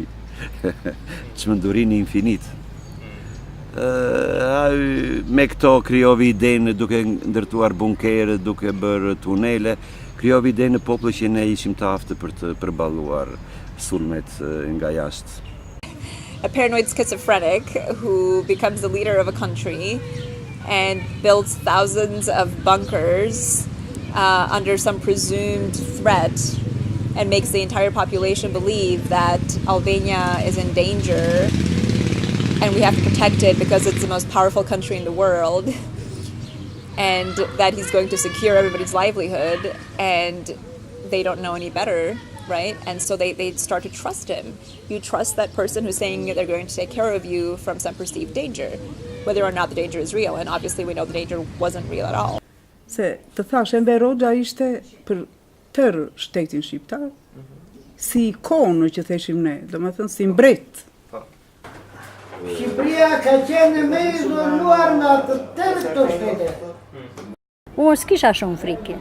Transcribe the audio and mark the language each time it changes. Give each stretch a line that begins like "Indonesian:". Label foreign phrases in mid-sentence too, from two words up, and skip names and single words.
Albanian: Çmendurinë infinit. Me këto krijovi idenë duke ndërtuar bunkerë, duke bërë tunele, krijovi idenë në popull që ne ishim të aftë për të përballuar sulmet nga jashtë.
English: A paranoid schizophrenic who becomes the leader of a country and builds thousands of bunkers under some presumed threat and makes the entire population believe that Albania is in danger and we have to protect it because it's the most powerful country in the world, and that he's going to secure everybody's livelihood, and they don't know any better. Right? And so they start to trust him. You trust that person who's saying they're going to take care of you from some perceived danger, whether or not the danger is real. And obviously we know the danger wasn't real at all.
Albanian: Se të thash, Enver Hoxha ishte për tërë shtetin shqiptar, si ikonë që theshim ne, do me thënë si mbret. Shqipëria ka qenë me izoluar nga të tërë këto shtete. Unë s'kisha shumë frikë.